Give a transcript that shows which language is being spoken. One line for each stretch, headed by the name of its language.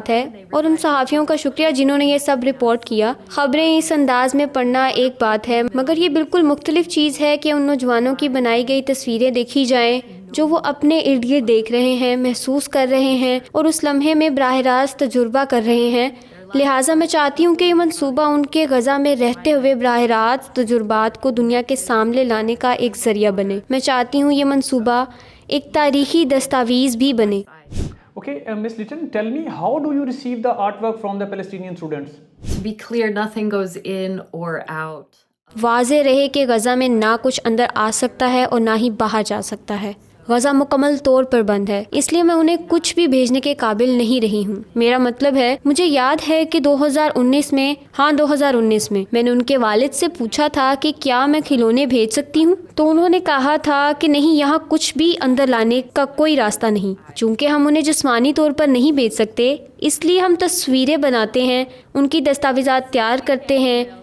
Urdu: بات ہے اور ان صحافیوں کا شکریہ جنہوں نے یہ سب رپورٹ کیا۔ خبریں اس انداز میں پڑھنا ایک بات ہے، مگر یہ بالکل مختلف چیز ہے کہ ان نوجوانوں کی بنائی گئی تصویریں دیکھی جائیں جو وہ اپنے ارد گرد دیکھ رہے ہیں، محسوس کر رہے ہیں اور اس لمحے میں براہ راست تجربہ کر رہے ہیں۔ لہٰذا میں چاہتی ہوں کہ یہ منصوبہ ان کے غزہ میں رہتے ہوئے براہ راست تجربات کو دنیا کے سامنے لانے کا ایک ذریعہ بنے۔ میں چاہتی ہوں یہ منصوبہ ایک تاریخی دستاویز بھی بنے۔
English: Okay, Miss Litton, tell me, how do you receive the artwork from the Palestinian students? To be clear, nothing goes in or out.
Urdu: واضح رہے کہ غزہ میں نہ کچھ اندر آ سکتا ہے اور نہ ہی باہر جا سکتا ہے۔ غزہ مکمل طور پر بند ہے، اس لیے میں انہیں کچھ بھی بھیجنے کے قابل نہیں رہی ہوں۔ میرا مطلب ہے، مجھے یاد ہے کہ 2019 میں نے ان کے والد سے پوچھا تھا کہ کیا میں کھلونے بھیج سکتی ہوں، تو انہوں نے کہا تھا کہ نہیں، یہاں کچھ بھی اندر لانے کا کوئی راستہ نہیں۔ چونکہ ہم انہیں جسمانی طور پر نہیں بھیج سکتے، اس لیے ہم تصویریں بناتے ہیں، ان کی دستاویزات تیار کرتے ہیں